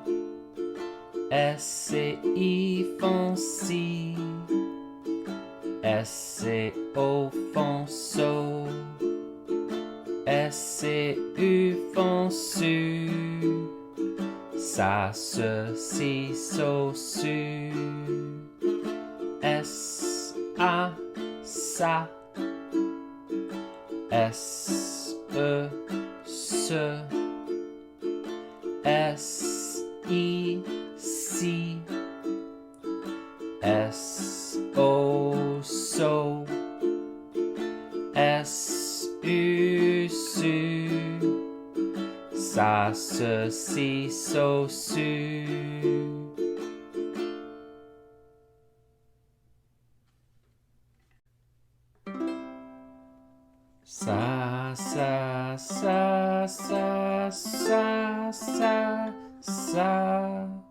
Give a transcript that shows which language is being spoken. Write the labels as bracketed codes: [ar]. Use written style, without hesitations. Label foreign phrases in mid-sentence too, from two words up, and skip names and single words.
[fr] S et I font si. S et O font so. S et U font ça, ce, si, so, su. S, a, ça. S, e, ce. S, I, si. S, o, so. S, u, su. Ça, ce, si, so, su. Ça, ça, ça, ça, ça, ça, ça.